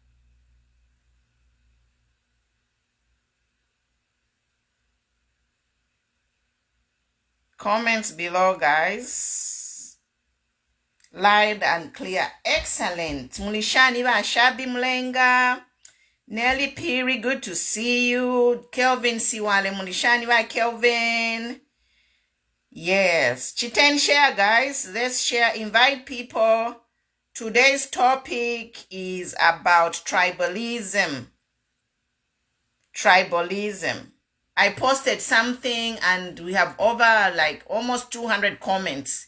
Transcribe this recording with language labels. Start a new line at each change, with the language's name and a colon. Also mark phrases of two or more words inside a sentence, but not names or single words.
English: Comments below, guys. Loud and clear. Excellent.
Bemba: Mulishani ba Shabi Mlenga.
English: Nelly Piri, good to see you.
Bemba: Kelvin Siwale. Mulishani ba Kelvin. Yes.
English: Chiten share, guys. Let's share. Invite people. Today's topic is about tribalism. Tribalism. I posted something and we have over like almost 200 comments.